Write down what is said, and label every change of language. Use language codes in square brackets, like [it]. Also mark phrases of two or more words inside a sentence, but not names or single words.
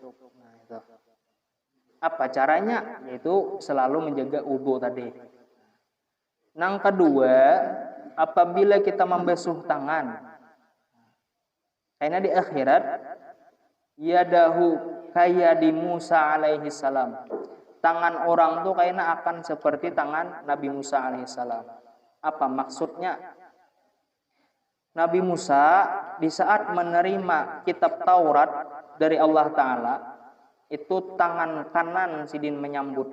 [id] Nah, itu. Apa caranya? Yaitu selalu menjaga wudu tadi. Nang kedua, apabila kita membasuh tangan, karena di akhirat yadahu kayak di Musa [ar] alaihi salam. [id] Tangan orang tuh kayaknya akan seperti tangan Nabi Musa [ar] alaihi salam. [id] Apa maksudnya? Nabi Musa di saat menerima kitab Taurat dari Allah Ta'ala, itu tangan kanan sidin menyambut.